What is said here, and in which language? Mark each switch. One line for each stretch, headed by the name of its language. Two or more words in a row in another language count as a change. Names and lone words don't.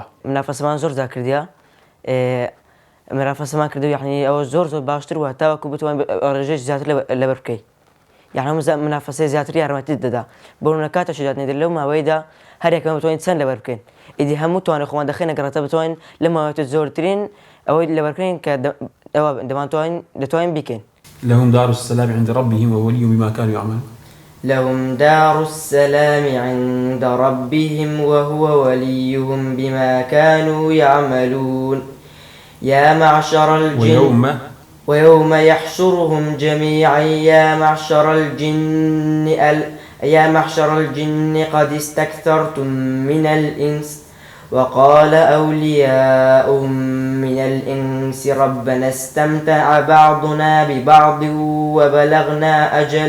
Central Kurdish: منافەسەمان زۆر جا کردیە منافەسەمان کردو یعنی ئەوە زۆر باشتر وە تاوەکو بتوانین ڕێژەی زیاتر لەبەر بکەیت یعنی منافەسەی زیاتر یارمەتیت دەدا بۆ نمونە کاتەشی دادنێت لەو ماوەیەدا هەر یەکەمە بتوانین چەند لەبەر بکەین ئیدی هەموو توانێ خۆمان دەخێنە گەڕێتە بتوانین لە ماوەیەتە زۆرترین ئەوەی لەبەرکردین کە دەتوانین بکەین.
Arabic: لهم دار السلام عند ربهم ووليهم بما كانوا يعملون. لهم دار السلام عند ربهم وهو وليهم بما كانوا يعملون. يا معشر الجن ويوم يحشرهم جميعا يا معشر الجن قد استكثرتم من الإنس وقال أولياؤهم من الإنس ربنا استمتع بعضنا ببعض وبلغنا